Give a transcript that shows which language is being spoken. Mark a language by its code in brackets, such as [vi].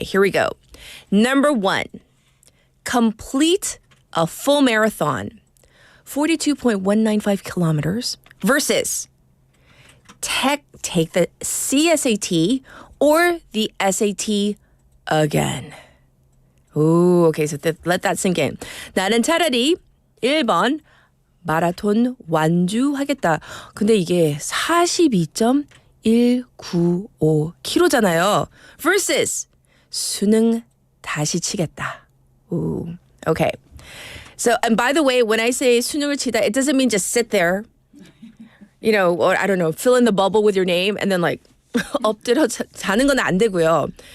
[en] Here we go. Number one, complete a full marathon, 42.195 kilometers, versus take the CSAT or the SAT again. Ooh, okay, so let that sink in. [ko] 나는 차라리 1번 마라톤 완주하겠다. 근데 이게 42.195km잖아요. [en] versus [ko] 수능 다시 치겠다. Ooh, okay. [en] So, and by the way, when I say 수능을 치다, it doesn't mean just sit there, or I don't know, fill in the bubble with your name and then [ko] 엎드려 자는 건 안 되고요.